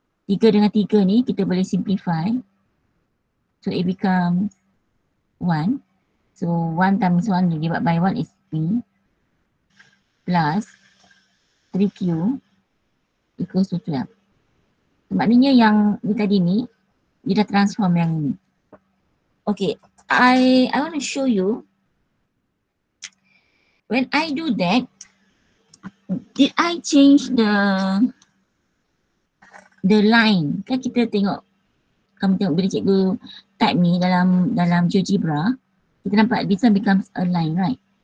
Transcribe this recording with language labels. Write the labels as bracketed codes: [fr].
[ms] 3 dengan 3 ni kita boleh simplify, [en] so it becomes 1. So 1 times 1 divided by 1 is 3 plus 3Q equals to 12. [ms] Maknanya yang ni tadi ni, dia dah transform yang ni. [en] Okay, I want to show you when I do that, did I change the line? [ms] Kan kita tengok, kamu tengok bila cikgu type ni dalam GeoGebra, kita nampak [en] this one becomes a line, right?